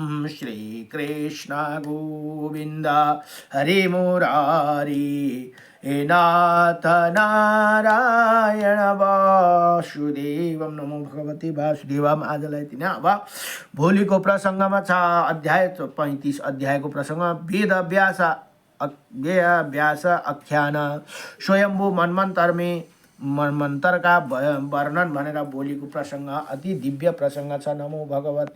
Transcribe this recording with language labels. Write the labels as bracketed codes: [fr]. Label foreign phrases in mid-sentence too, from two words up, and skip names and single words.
[sa] श्री कृष्ण गोविंद हरे मुरारी हे नाथ नारायण वासुदेवम नमो भगवती वासुदेवम। [ne] आजलाई यति नै। अब भोलिको प्रसङ्गमा छ अध्याय 35 अध्यायको प्रसङ्गमा वेद व्यास आख्यान स्वयम्भू मन्वन्तरका वर्णन भनेर भोलिको प्रसङ्ग अति दिव्य प्रसङ्ग छ। [sa] नमो भगवते